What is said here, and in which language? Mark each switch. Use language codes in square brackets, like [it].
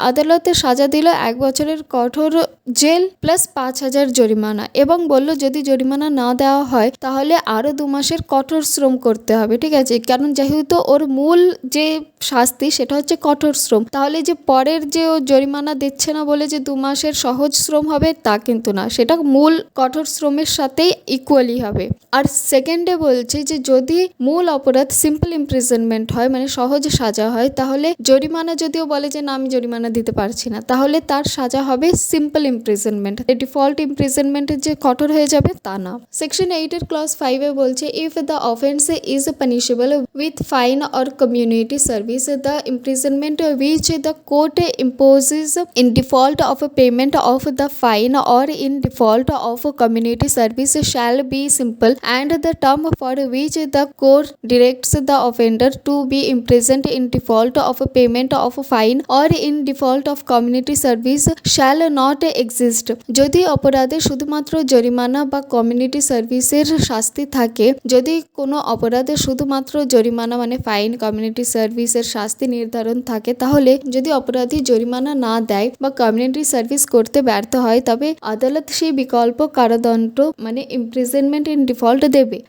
[bn] আদালতে সাজা দিল 1 বছরের কঠোর জেল প্লাস 5,000 জরিমানা এবং বলল যদি জরিমানা না দেওয়া হয় তাহলে আরো 2 মাসের কঠোর শ্রম করতে হবে, ঠিক আছে, কারণ যেহেতু ওর মূল যে শাস্তি সেটা হচ্ছে কঠোর শ্রম, তাহলে যে পরের যে ও জরিমানা দিচ্ছে না বলে যে 2 মাসের সহজ শ্রম হবে তা কিন্তু না, সেটা মূল কঠোর শ্রমের সাথেই ইকুয়ালি হবে। আর সেকেন্ডে বলছে যে যদি মূল অপরাধ সিম্পল ইমপ্রিজনমেন্ট হয়, মানে সহজ সাজা হয়, তাহলে জরিমানা যদিও বলে যে না আমি জরিমানা দিতে পারছি না, তাহলে তার সাজা হবে সিম্পল ইমপ্রিজনমেন্ট। ডিফল্ট ইমপ্রিজনমেন্টের যে কঠোর হয়ে যাবে তা না। সেকশন 8 এর ক্লজ 5 এ বলছে [en] If the offence is punishable with fine or community service the imprisonment which the court imposes in default of a payment of the fine or in default of a community service shall be simple, and the term for which the court directs the offender to be imprisoned in default of a payment of a fine or in default of community service shall not exist। [bn] যদি অপরাধে শুধুমাত্র জরিমানা বা community সার্ভিসের শাস্তি থাকে, যদি কোনো অপরাধে শুধুমাত্র জরিমানা মানে ফাইন, কমিউনিটি সার্ভিসের শাস্তি নির্ধারণ থাকে, তাহলে যদি অপরাধী জরিমানা না দেয় বা কমিউনিটি সার্ভিস করতে ব্যর্থ হয়, তবে আদালত সেই বিকল্প কারাদণ্ড মানে ইমপ্রিজনমেন্ট ইন ডিফল্ট দেবে।